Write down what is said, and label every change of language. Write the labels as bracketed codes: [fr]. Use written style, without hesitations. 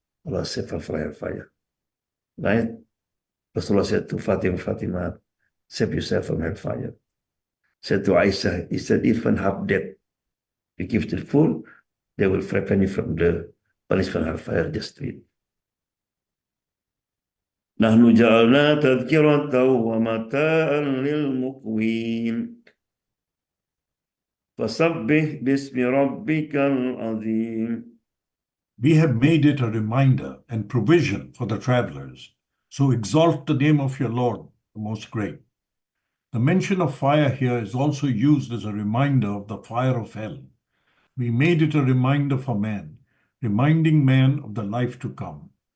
[en] Allah said from hellfire. Right? Rasulullah said to Fatima, save yourself from hellfire. Said to Aisha, he said, if one half dead, you give to the full, they will frighten you from the punishment of hellfire, just do it. [ar] نحن جعلنا تذكرة ومتاعا للمقوين فسبح باسم ربك العظيم. [en] We have made it a reminder and provision for the travelers. So exalt the name of your Lord, the Most Great. The mention of fire here is also used as a reminder of the fire of hell. We made it a reminder for man, reminding man of the life to come.